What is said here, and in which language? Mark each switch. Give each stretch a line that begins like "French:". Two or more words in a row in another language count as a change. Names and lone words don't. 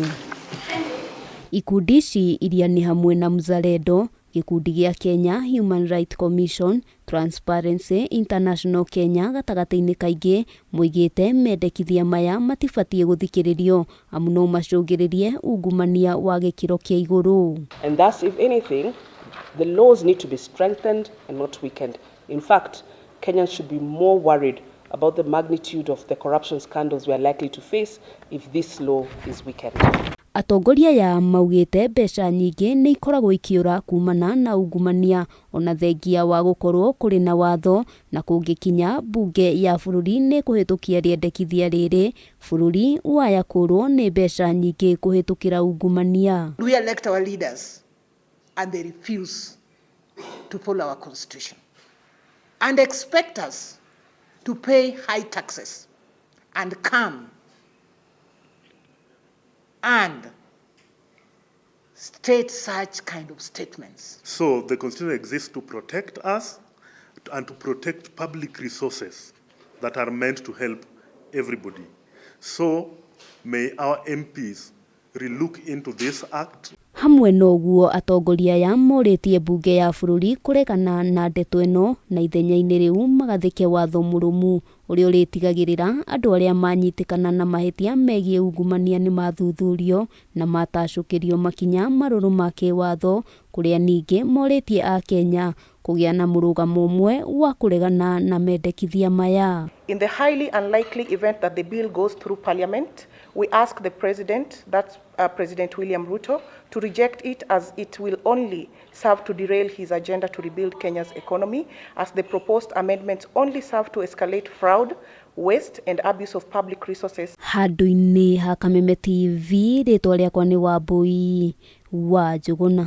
Kikuyu: Ikundi ici iria nĩ hamwe na Mzalendo, Gĩkundi gĩa Kenya Human Rights Commission, Transparency International Kenya gatagatĩ-inĩ kaingĩ moigĩte mendekithia maya matibatiĩ gũthikĩrĩrio amu no macũngĩrĩrie ungumania wa gĩkĩro kĩa igũrũ.
English: And thus, if anything, the laws need to be strengthened and not weakened. In fact, Kenyans should be more worried about the magnitude of the corruption scandals we are likely to face if this law is weakened.
Kikuyu: Atongoria ya maugĩte mbeca nyingĩ nĩ ikoragwo ikiũra kumana na ungumania ona thengia wa gũkorwo kũrĩ na watho na kũngĩkinya bunge ya bũrũri nĩ kũhĩtũkia rĩendekithia rĩrĩ bũrũri waya kũrwo nĩ mbeca nyingĩ kũhĩtũkĩra ungumania.
English: We elect our leaders and they refuse to follow our constitution and expect us to pay high taxes and come and state such kind of statements. So the Constitution exists to protect us and to protect public resources that are meant to help everybody. So may our MPs relook into this act.
Kikuyu: Hamwe noguo atongoria ya morĩtie bunge ya bũrũri kuregana na ndeto ĩno na ithenya-inĩ rĩu magathĩke watho mũrũmu ũrĩa ũrĩtigagĩrĩra andũ arĩa manyitĩkana na mahĩtia megiĩ ungumania nĩ mathuthurio na matacũkĩrio makinya marũrũ ma kĩwatho, kũrĩa ningĩ morĩtie a Kenya kũgĩa na mũrũgamo ũmwe wa kũregana na mendekithia maya.
English: In the highly unlikely event that the bill goes through Parliament, we ask the President, that's President William Ruto, to reject it as it will only serve to derail his agenda to rebuild Kenya's economy, as the proposed amendments only serve to escalate fraud, waste and abuse of public resources.
Kikuyu: Handũ-inĩ ha Kameme TV, rĩtwa rĩakwa nĩ Wambui wa Njũgũna.